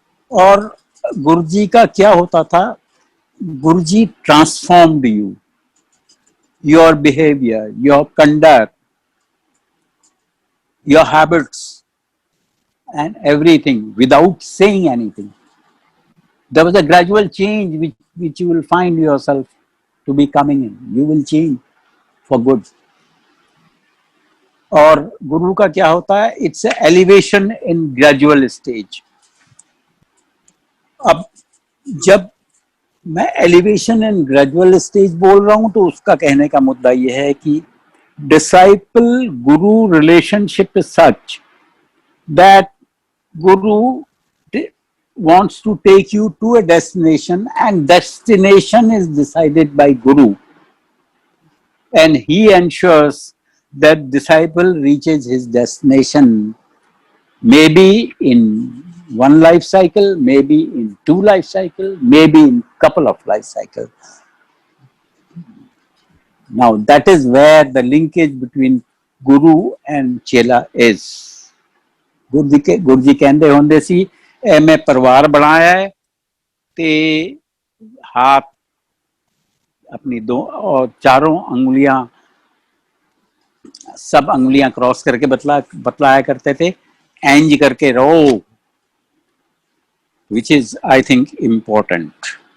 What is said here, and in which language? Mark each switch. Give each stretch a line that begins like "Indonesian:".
English: और गुरुजी का क्या होता था, guruji transformed you, your behaviour, your conduct, your habits and everything without saying anything. There was a gradual change which you will find yourself to be coming in. You will change for good.
Hindi: और गुरु का क्या होता है, it's a elevation in gradual stage. अब जब
English: मैं elevation and gradual stage बोल रहा हूं, तो उसका कहने का मुद्दा यह है कि disciple guru relationship is such that guru wants to take you to a destination, and destination is decided by guru, and he ensures that disciple reaches his destination, maybe in one life cycle, maybe in two life cycle, maybe in couple of life cycle. Now that is where the linkage between guru and chela is.
Hindi: Guru ji ਕਹਿੰਦੇ ਹੁੰਦੇ ਸੀ, ਐ ਮੈਂ ਪਰਿਵਾਰ ਬਣਾਇਆ ਹੈ ਤੇ हाथ अपनी दो और चारों अंगुलियां, सब अंगुलियां क्रॉस करके बतलाया करते थे, एंज करके रहो, which is I think important.